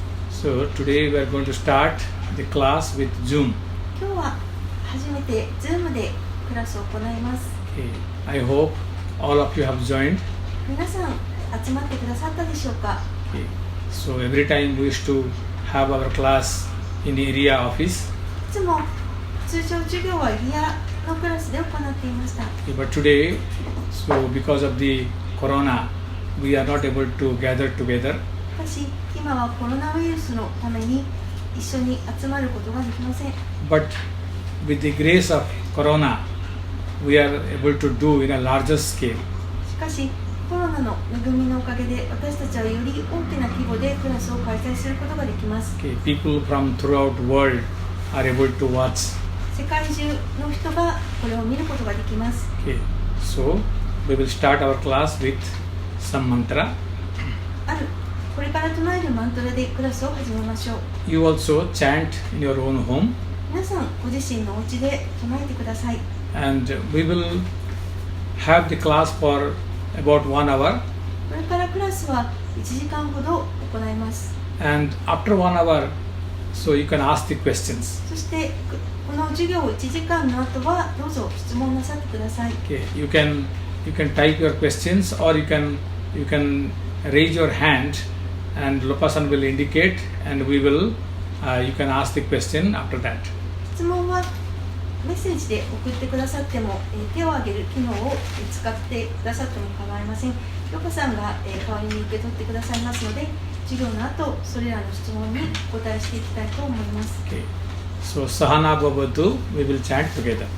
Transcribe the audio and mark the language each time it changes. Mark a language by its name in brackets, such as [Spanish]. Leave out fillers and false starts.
[English] So today we are going to start the class with Zoom. [Japanese] 今日は初めて Zoom でクラスを行います。 [English] I hope all of you have joined. [Japanese] 皆さん集まってくださったでしょうか。 [English] So every time we used to have our class in the area office. [Japanese] いつも通常授業はエリアのクラスで行っていました。 [English] But today, so because of the corona, we are not able to gather together. [Japanese] しかし今はコロナウイルスのために一緒に集まることができません。 [English] But with the grace of corona, we are able to do in a larger scale. [Japanese] しかしコロナの恵みのおかげで私たちはより大きな規模でクラスを開催することができます。 [English] People from throughout the world are able to watch. [Japanese] 世界中の人がこれを見ることができます。 [English] So we will start our class with some mantra. [Japanese] これから唱えるマントラでクラスを始めましょう。 [English] You also chant in your own home. [Japanese] 皆さんご自身のお家で唱えてください。 [English] And we will have the class for about 1 hour. [Japanese] これからクラスは1時間ほど行います。 [English] And after 1 hour, so you can ask the questions. [Japanese] そしてこの授業1時間の後はどうぞ質問なさってください。 [English] You can type your questions or you can raise your hand and Lopasan will indicate and we will you can ask the question after that. [Japanese] 質問はメッセージで送ってくださっても、手を挙げる機能を使ってくださっても構いません。ロカさんが、代わりに受け取ってくださいますので、授業の後それらの質問にお答えしていきたいと思います。 [English] So Sahana Bhavatu, we will chant together.